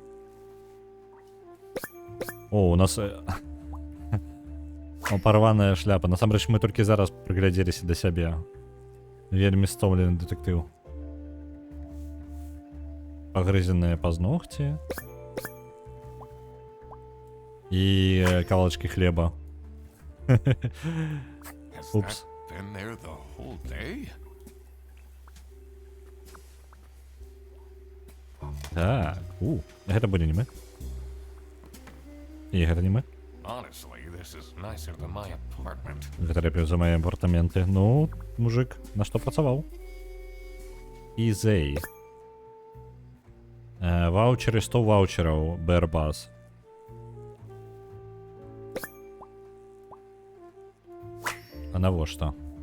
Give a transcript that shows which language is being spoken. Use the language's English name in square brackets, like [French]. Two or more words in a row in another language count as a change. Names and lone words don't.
[Belarusian] О, у нас... Парваная шляпа. Насамрэч, мы толькі зараз прыглядзеліся да сябе. Вельмі стомлены дэтэктыў. Пагрызеныя пазногці. І кавалачкі хлеба. [English] Has Oops. that been there the whole day? [Belarusian] Так, гэта будзе не мы. І гэта не мы. [English] Honestly, this is nicer than my apartment. [Belarusian] Гэта лепей за мае апартаменты. Ну, мужик, на што працаваў? Easy. Ваучеры, 100 ваучераў, Airbus. А навошта?